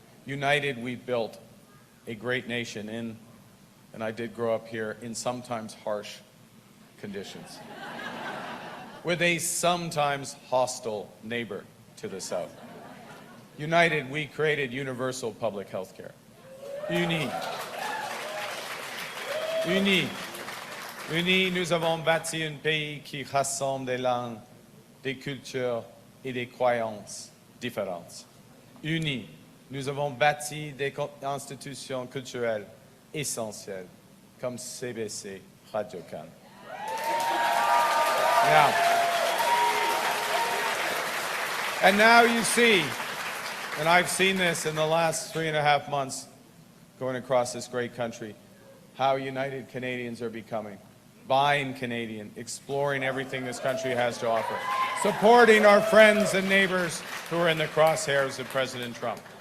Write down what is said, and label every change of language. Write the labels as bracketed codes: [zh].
[en] United, we built a great nation and I did grow up here, in sometimes harsh conditions, with a sometimes hostile neighbor to the south. United, we created universal public health care. [fr] Unis, nous avons bâti un pays qui rassemble des langues, des cultures et des croyances différentes. Unis, nous avons bâti des institutions culturelles essentielles, comme CBC, Radio-Can. [en] And now you see, and I've seen this in the last 3.5 months going across this great country, how united Canadians are becoming. Buying Canadian, exploring everything this country has to offer, supporting our friends and neighbors who are in the crosshairs of President Trump.